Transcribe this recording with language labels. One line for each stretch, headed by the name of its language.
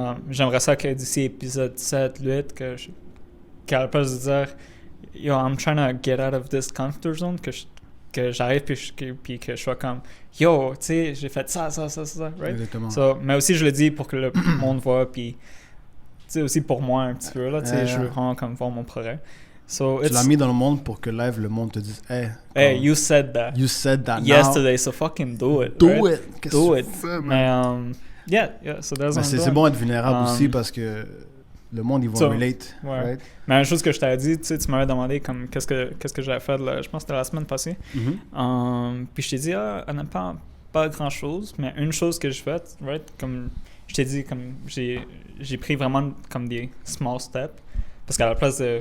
French: J'aimerais ça que d'ici épisode 7, 8, qu'à la place de dire, yo,
English: I'm trying to get out of this comfort zone,
French: que j'arrive puis que je sois comme, yo, tu sais, j'ai fait ça, right? Exactement. So, mais aussi, je le dis pour que le monde voit, puis, tu sais, aussi pour moi un petit peu, là, tu sais, je veux vraiment comme voir mon progrès.
English: So
French: tu l'as mis dans le monde pour que live le monde te dise
English: hey, you said that yesterday, so fucking do it. Do it. Mais yeah, so that's
French: c'est bon d'être vulnérable aussi parce que le monde, ils vont relate. Ouais.
English: Right?
French: Mais une chose que je t'avais dit, tu m'avais demandé comme qu'est-ce que j'avais fait, là, je pense que c'était la semaine passée. Puis je t'ai dit, honnêtement, pas grand-chose, mais une chose que j'ai faite, right, comme je t'ai dit, comme j'ai pris vraiment comme des
English: small steps,
French: parce qu'à la place de...